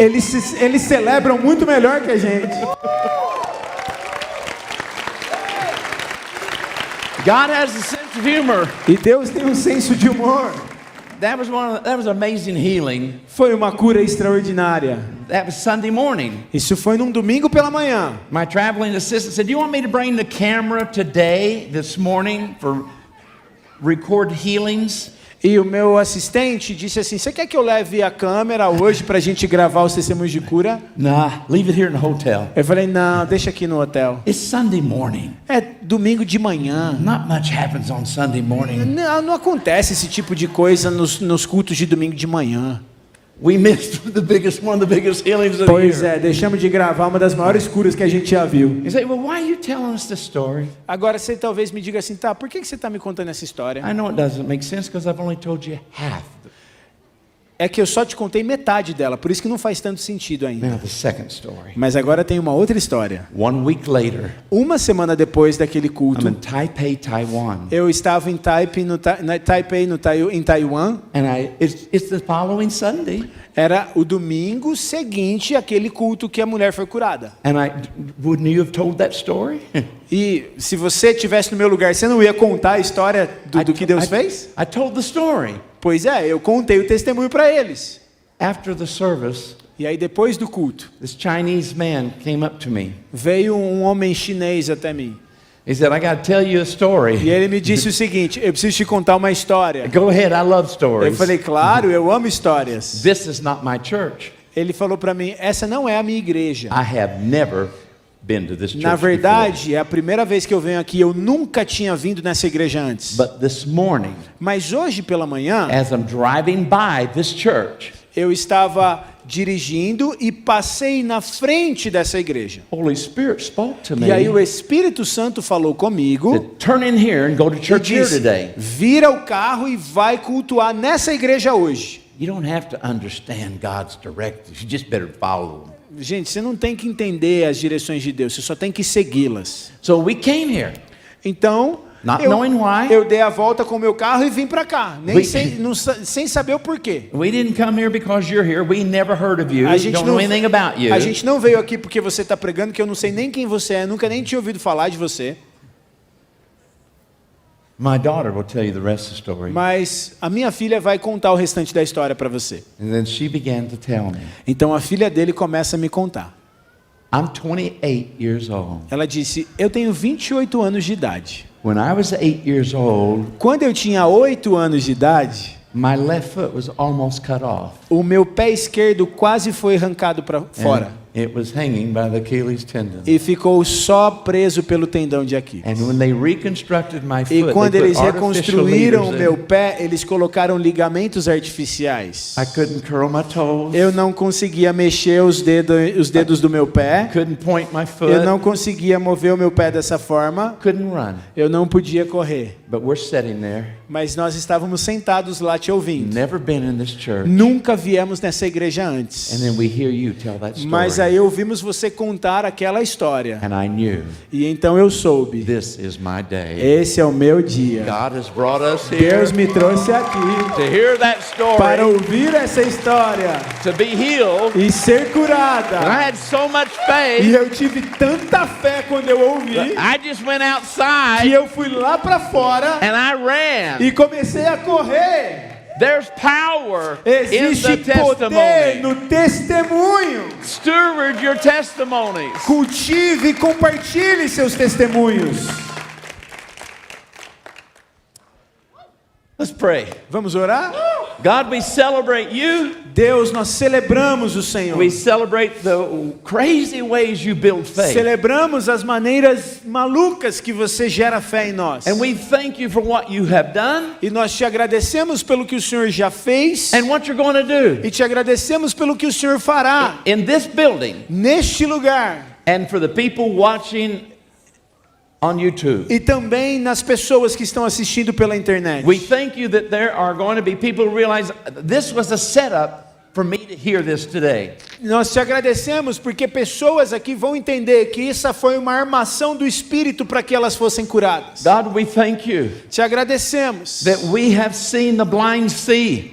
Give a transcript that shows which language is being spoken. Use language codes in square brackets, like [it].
[pt] eles celebram muito melhor que a gente. [en] God has a sense of humor. [pt] E Deus tem um senso de humor. [en] That was amazing healing. [pt] Foi uma cura extraordinária. [en] That was Sunday morning. [pt] Isso foi num domingo pela manhã. [en] My traveling assistant said, "Do you want me to bring the camera today, this morning, for record healings?" [pt] E o meu assistente disse assim, você quer que eu leve a câmera hoje para a gente gravar os testemunhos de cura? [en] Nah, leave it here in the hotel. [pt] Eu falei, não, deixa aqui no hotel. [en] It's Sunday morning. [pt] É domingo de manhã. [en] Not much happens on Sunday morning. [pt] Não acontece esse tipo de coisa nos cultos de domingo de manhã. [en] We missed one of the biggest healings of the [pt] Pois [en] year. [pt] é, deixamos de gravar uma das maiores curas que a gente já viu. [en] You say, well, why are you telling us this story? [pt] Agora você talvez me diga assim, tá, por que você está me contando essa história? [en] I know it doesn't make sense because I've only told you half. [pt] É que eu só te contei metade dela, por isso que não faz tanto sentido ainda. [en] Now the second story. [pt] Mas agora tem uma outra história. [en] 1 week later, [pt] Uma semana depois daquele [en] I'm [pt] culto, [en] in Taipei, Taiwan, [pt] eu estava em Taipei, em Taiwan. [en] and it's the following Sunday, [pt] Era o domingo seguinte àquele culto que a mulher foi curada. [en] and wouldn't you have told that story? [pt] E se você estivesse no meu lugar, você não ia contar a história do que Deus fez? [en] I told the story. [pt] Pois é, eu contei o testemunho para eles. [en] After the service, [pt] E aí depois do culto, [en] this Chinese man came up to me. [pt] veio um homem chinês até mim. [en] He said, I got to tell you a [pt] E [en] story. [pt] ele me disse o seguinte, eu preciso te contar uma história. [en] Go ahead, I love [pt] Eu [en] stories. [pt] falei, claro, eu amo histórias. [en] This is not my church. [pt] Ele falou para mim, essa não é a minha igreja. [en] I have never been to this church [pt] Na verdade, é a primeira vez que eu venho aqui, eu nunca tinha vindo nessa igreja antes. [en] before. But this morning, [pt] Mas hoje pela manhã, [en] as I'm driving by this church, [pt] eu estava dirigindo e passei na frente dessa igreja. [en] Holy Spirit spoke to me. [pt] E aí o Espírito Santo falou comigo [en] Said, turn in here and go to [pt] e [en] church here [pt] disse, [en] today. [pt] vira o carro e vai cultuar nessa igreja hoje. [en] You don't have to understand God's directives. You just better follow them. [pt] Gente, você não tem que entender as direções de Deus, você só tem que segui-las. [en] So we came here. [pt] Então, [en] Not knowing why. [pt] eu dei a volta com o meu carro e vim para cá, nem [en] We- [pt] sem saber o porquê. [en] We didn't come here because you're here. We never heard of you. [pt] A gente, [en] Don't know anything about you. [pt] a gente não veio aqui porque você está pregando, que eu não sei nem quem você é, nunca nem tinha ouvido falar de você. [en] My daughter will tell you the rest of the story. [pt] Mas a minha filha vai contar o restante da história para você. [en] And then she began to tell me. [pt] Então a filha dele começa a me contar. [en] I'm 28 years old. [pt] Ela disse: eu tenho 28 anos de idade. [en] When I was 8 years old, [pt] Quando eu tinha 8 anos de idade, [en] my left foot was almost cut off. [pt] o meu pé esquerdo quase foi arrancado para fora. [en] And it was hanging by the Achilles tendon. [pt] E ficou só preso pelo tendão de Aquiles. [en] And when they reconstructed my [pt] E [en] foot, [pt] quando [en] they [pt] eles [en] put artificial [pt] reconstruíram o [en] leaders [pt] meu [en] in. [pt] pé, eles colocaram ligamentos artificiais. [en] I couldn't curl my toes. [pt] Eu não conseguia mexer os dedos do meu pé. [en] Couldn't point my foot. [pt] Eu não conseguia mover o meu pé dessa forma. [en] Couldn't run. [pt] Eu não podia correr. [en] But we're sitting there. [pt] Mas nós estávamos sentados lá te ouvindo. [en] Never been in this church. [pt] Nunca viemos nessa igreja antes. [en] And then we hear you tell that story. [pt] Mas aí ouvimos você contar aquela história. [en] And I knew [pt] E então eu soube. [en] this is my day. [pt] Esse é o meu dia. [en] God has brought us here [pt] Deus me trouxe aqui [en] to hear that [pt] para [en] story, [pt] ouvir essa história [en] to be healed. [pt] e ser [en] And [pt] curada. [en] I had so much [pt] E [en] faith, [pt] eu tive tanta fé quando eu ouvi [en] I just went [pt] que [en] outside [pt] eu fui lá para fora [en] and I ran. [pt] e comecei a correr. [en] There's power in [pt] Existe [en] the [pt] poder [en] testimony. [pt] no testemunho. [en] Steward your testimonies. [pt] Cultive e compartilhe seus testemunhos. [en] Let's pray. [pt] Vamos orar? [en] God, we celebrate you. [pt] Deus, nós celebramos o Senhor. [en] We celebrate the crazy ways you build faith. [pt] Celebramos as maneiras malucas que você gera fé em nós. [en] And we thank you for what you have done [pt] E nós te agradecemos pelo que o Senhor já fez. [en] and what you're going to do [pt] E te agradecemos pelo que o Senhor fará [en] in this building [pt] neste lugar. [en] and for the people watching on YouTube. [pt] E também nas pessoas que estão assistindo pela internet. [en] We thank you that there are going to be people who realize this was a setup for me to hear this today. [pt] Nós te agradecemos porque pessoas aqui vão entender que essa foi uma armação do Espírito para que elas fossem curadas. [en] God, we thank you [pt] Te agradecemos [en] that we have seen the blind see.